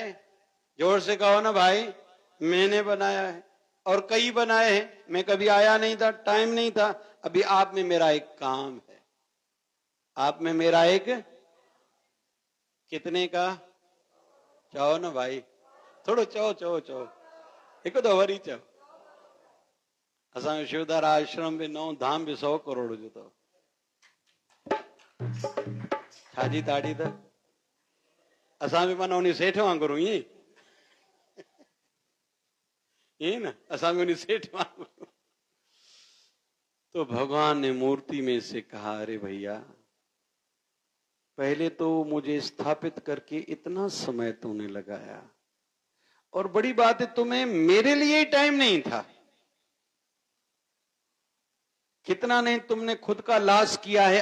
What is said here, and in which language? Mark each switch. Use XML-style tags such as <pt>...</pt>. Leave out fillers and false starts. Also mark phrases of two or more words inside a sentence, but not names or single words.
<hi>जोर से कहो ना भाई, मैंने बनाया है। और कई बनाए हैं, मैं कभी आया नहीं था, टाइम नहीं था। अभी आप में मेरा एक काम है, आप में मेरा एक, कितने का?</hi> <sd>चओ ना भाई, थोड़ो चओ चओ चओ, हिकु तो वरी चओ। असांजो शिवधार आश्रम भी 9 धाम भी 100 करोड़ जो अथव। छाजी ताड़ी त असां बि माना उन सेठ वांगुरु ईअं ये ना, असां भी उन सेठ वांगुरु।</sd> <hi>तो भगवान ने मूर्ति में से कहा, अरे भैया पहले तो मुझे स्थापित करके इतना समय तूने लगाया, और बड़ी बात है तुम्हें मेरे लिए टाइम नहीं था। कितना नहीं तुमने खुद का लॉस किया है।</hi>